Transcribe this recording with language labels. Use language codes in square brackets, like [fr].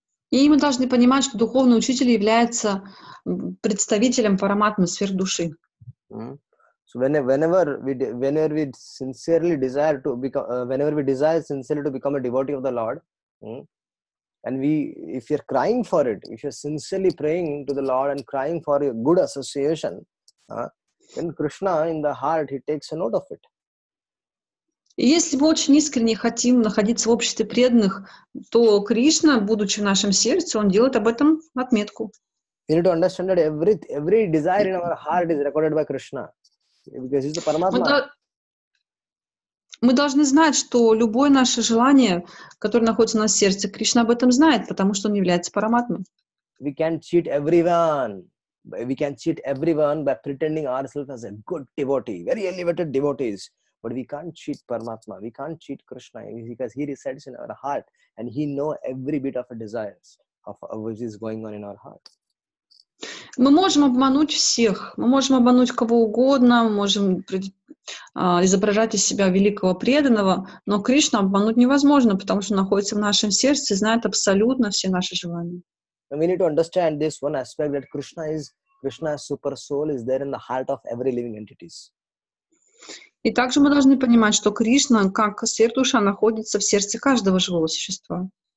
[ru] И мы должны понимать, что духовный учитель является представителем параматмы, сверхдуши. [en] So whenever we sincerely desire to become, whenever we desire sincerely to become a devotee of the Lord, and if you're crying for it, if you're sincerely praying to the Lord and crying for a good association, then Krishna in the heart, he takes a note of it. [ru] И если мы очень искренне хотим находиться в обществе преданных, то Кришна, будучи в нашем сердце, он делает об этом отметку. [en] We need to understand that every desire in our heart is recorded by Krishna, because he's the Paramatma. [ru] Мы должны знать, что любое наше желание, которое находится у нас в сердце, Кришна об этом знает, потому что он является параматмой. [en] We can cheat everyone. We can cheat everyone by pretending ourselves as a good devotee, very elevated devotees. But we can't cheat Paramatma. We can't cheat Krishna because he resides in our heart and he knows every bit of a desires of which is going on in our heart. [ru] Мы можем обмануть всех, мы можем обмануть кого угодно, мы можем изображать из себя великого преданного, но Кришну обмануть невозможно, потому что он находится в нашем сердце и знает абсолютно все наши желания. [en] And we need to understand this one aspect that Krishna super soul is there in the heart of every living entities. [ru] И также мы должны понимать, что Кришна, как сверхдуша, находится в сердце каждого живого существа.